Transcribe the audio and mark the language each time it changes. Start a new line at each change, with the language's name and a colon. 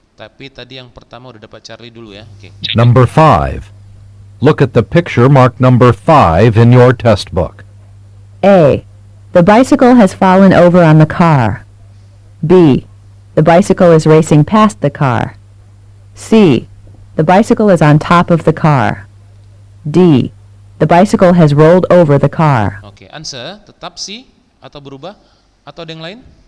Indonesian: Tapi tadi yang pertama udah dapat Charlie dulu ya. Oke.
English: Number 5. Look at the picture marked number 5 in your test book. A. The bicycle has fallen over on the car. B. The bicycle is racing past the car. C. The bicycle is on top of the car. D. The bicycle has rolled over the car.
Indonesian: Oke, answer tetap C atau berubah atau ada yang lain?